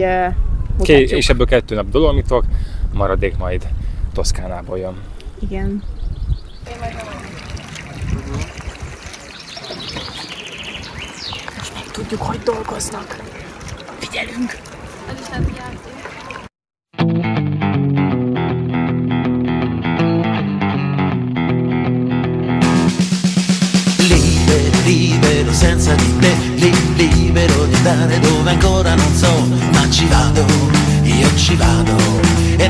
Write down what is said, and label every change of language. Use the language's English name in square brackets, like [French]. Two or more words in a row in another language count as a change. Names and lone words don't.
[Hungarian] és ebből 2 nap Dolomitok, maradék majd Toszkánából jön. Igen. Most meg tudjuk, hogy dolgoznak. Figyelünk! Ez is nem [Italian] libero senza di te, libero di andare dove ancora non so, ma ci vado, io ci vado, e